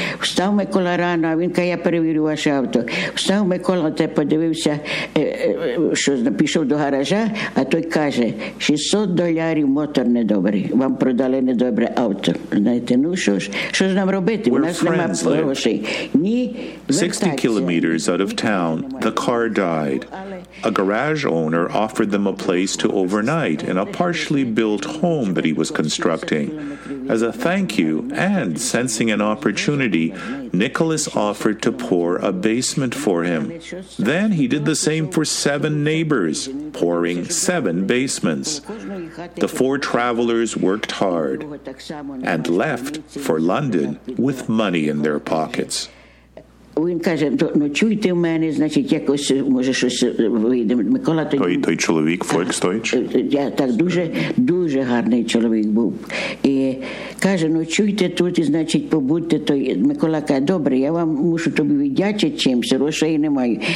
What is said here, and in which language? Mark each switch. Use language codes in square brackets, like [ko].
[uk] Встав Микола рано, а він каже, я перевірю ваше авто. Встав Микола, те подивився, що пішов до гаража, а той каже, 600 долярів мотор недобрий. Вам продали недобре авто. Знаєте, ну що ж, що ж нам робити? [en] We're [uk] у нас немає грошей. [en] 60 kilometers out of town, the car died. A garage owner offered them a place to overnight in a partially built home that he was constructing. As a thank you, and sensing an opportunity, Nicholas offered to pour a basement for him. Then he did the same for seven neighbors, pouring seven basements. The four travelers worked hard and left for London with money in their pockets. [uk] Він каже, ну чуйте в мене, значить, якось може щось вийде. Микола той чоловік, Фольксдойч. Я так дуже, дуже гарний чоловік був. І каже, ну чуйте тут, і значить, побудьте той. Микола каже, добре, я вам мушу тобі віддячити чимось, грошей немає.